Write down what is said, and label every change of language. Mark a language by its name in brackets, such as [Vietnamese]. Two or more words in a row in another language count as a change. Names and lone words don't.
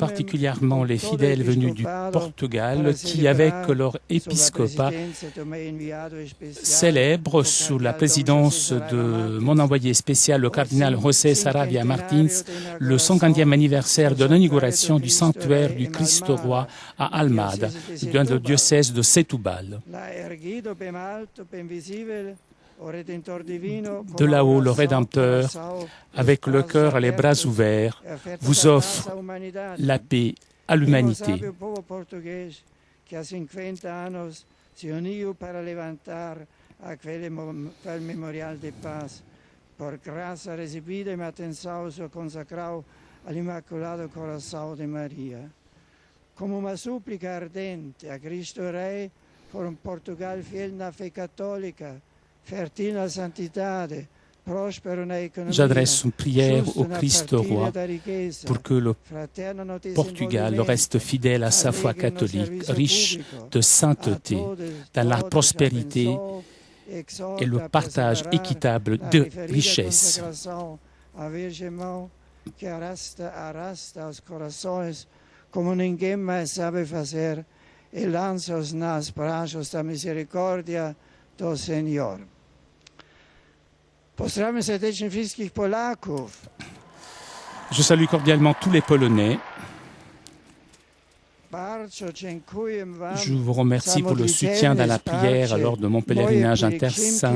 [French] particulièrement les fidèles venus du Portugal qui, avec leur épiscopat, célèbrent sous la présidence de mon envoyé spécial, le cardinal José Saravia Martins, le 50e anniversaire de l'inauguration du sanctuaire du Christ Roi à Almada, dans le diocèse de Setúbal. De là-haut, le Rédempteur, avec le cœur et les bras ouverts, vous offre la paix à l'humanité. [Portuguese] Por graça recebida e atenção seu consacrado ao Imaculado Coração de Maria. Como uma súplica ardente a Cristo Rei por um Portugal fiel na fé católica, fertile na santidade, prospero na economia. [French] J'adresse une prière au Christ Roi pour que le Portugal reste fidèle à sa foi catholique, riche de sainteté, dans la prospérité et le partage équitable de richesses. [Portuguese] Que arrasta os corações como ninguém mais sabe fazer e lança-os nas braços da misericórdia do Senhor. [Polish] Pozdrawiam serdecznie wszystkich Polaków. [French] Je salue cordialement tous les Polonais. Je vous remercie pour le soutien dans la prière lors de mon pèlerinage en Terre Sainte.